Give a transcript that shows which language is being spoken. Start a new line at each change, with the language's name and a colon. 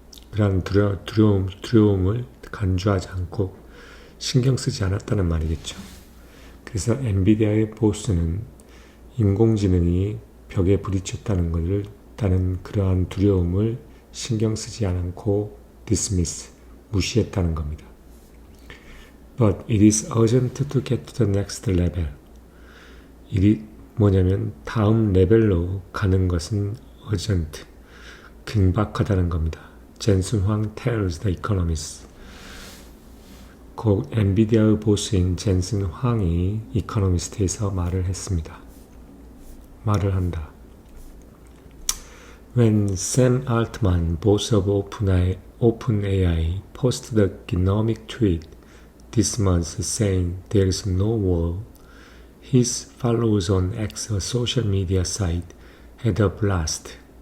Korean: 그런 두려움을 간주하지 않고 신경 쓰지 않았다는 말이겠죠. 그래서 엔비디아의 보스는 인공지능이 벽에 부딪혔다는 것을 따른 그러한 두려움을 신경 쓰지 않고 dismiss, 무시했다는 겁니다.
English: But it is urgent to get to the next level.
Korean: 뭐냐면 다음 레벨로 가는 것은 urgent, 긴박하다는 겁니다.
English: 젠슨 황 tells the economist.
Korean: 곧 엔비디아의 보스인 젠슨 황이 이코노미스트에서 말을 한다.
English: When Sam Altman, boss of OpenAI, posted a genomic tweet this month saying there is no war, his followers on X, a social media site, had a blast.